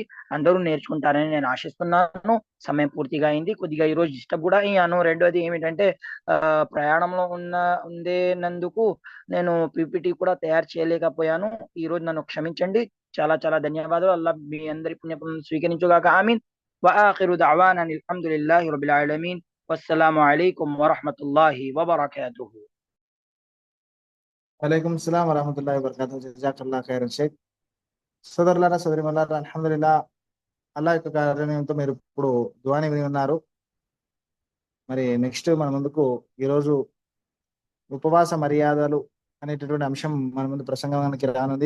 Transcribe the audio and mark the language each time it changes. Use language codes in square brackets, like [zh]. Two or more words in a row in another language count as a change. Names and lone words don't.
[te] అందరూ నేర్చుకుంటారని నేను ఆశిస్తున్నాను. సమయం పూర్తిగా అయింది. కొద్దిగా ఈ రోజు డిస్టర్బ్ కూడా అయ్యాను. రెండోది ఏమిటంటే, ప్రయాణంలో ఉండేనందుకు నేను పీపీటీ కూడా తయారు చేయలేకపోయాను. ఈ రోజు నన్ను క్షమించండి. చాలా చాలా ధన్యవాదాలు. అల్లా మీ అందరి పుణ్యపులను స్వీకరించుగాక. ఆమీన్. [ar] وآخر دعوانا الحمد لله رب العالمين والسلام عليكم ورحمة الله وبركاته. وعليكم السلام ورحمة الله وبركاته. جزاك الله خيرا شيخ. [te] సోదరులారా, సోదరిమల్లారా, అల్హమ్దులిల్లా, అల్లా యొక్క కార్యంతో మీరు ఇప్పుడు దువాని విని ఉన్నారు. మరి నెక్స్ట్ మన ముందుకు ఈరోజు ఉపవాస మర్యాదలు అనేటటువంటి అంశం మన ముందు ప్రసంగానికి రానుంది.